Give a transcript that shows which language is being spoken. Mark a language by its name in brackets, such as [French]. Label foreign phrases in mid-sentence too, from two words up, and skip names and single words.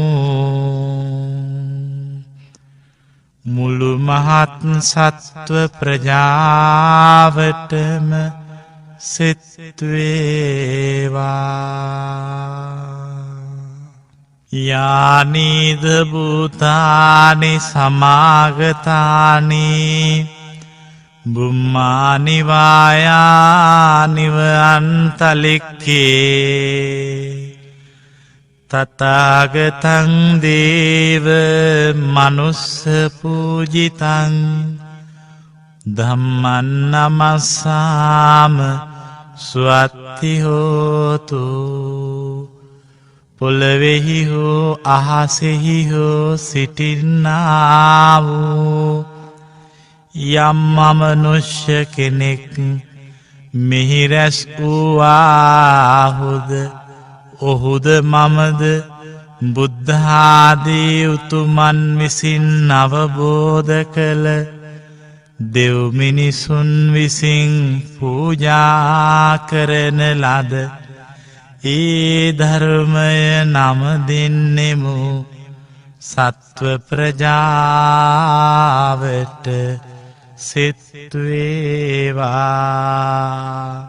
[Sinhala] මුළු මහත් සත්ව ප්‍රජාවටම සිත් වේවා. [Pali] යානිද භූතානි සමාගතානි බුම්මානි වායානිව අන්තලික්ඛේ තථාගතං දේව මනුස්ස පූජිතං ධම්මං නමස්සාම සුවත්ති හෝතු. [Sinhala] පොළවෙහි හෝ අහසෙහි හෝ සිටින්නා වූ යම් මනුෂ්‍ය කෙනෙක් මෙහි රැස් වූවාහුද ඔහුද මමද බුද්ධාදී උතුමන් විසින් අවබෝධ කළ දෙව් මිනිසුන් විසින් පූජා කරන ලද ඒ ධර්මය නම දෙන්නෙමු සත්ව ප්‍රජාවට සිත් වේවා.